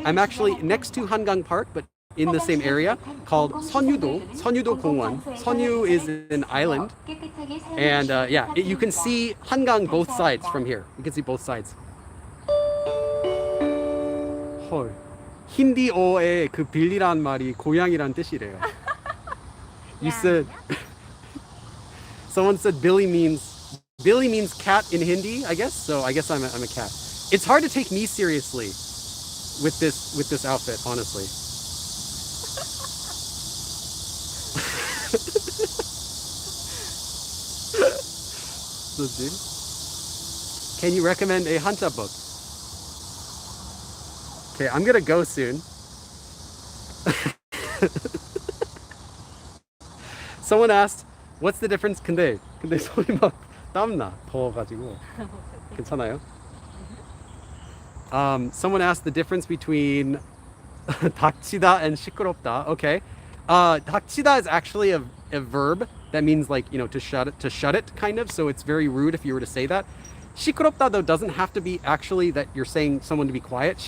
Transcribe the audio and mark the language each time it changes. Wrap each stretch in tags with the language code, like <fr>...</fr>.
<en>I'm actually next to Hangang Park, but in the same area called Sunyu Gongwon. Sunyu is an island. And yeah, you can see Hangang both sides from here. You can see both sides.</en> <ko>헐. 힌디어의 그 빌리란 말이 고양이란 뜻이래요.</ko> <en>You said someone said Billy means cat in Hindi, I guess. So I guess I'm a cat. It's hard to take me seriously with this outfit, honestly. Can you recommend a Hanja book? Okay, I'm gonna go soon. Someone asked, what's the difference?</en> <ko>근데 손이 막 땀나 더워가지고 괜찮아요?</ko> <en>Someone asked the difference between 닥치다 and 시끄럽다. Okay, 닥치다 is actually a verb that means like, you know, to shut it kind of. So it's very rude if you were to say that. 시끄럽다 though doesn't have to be actually that you're saying someone to be quiet.</en>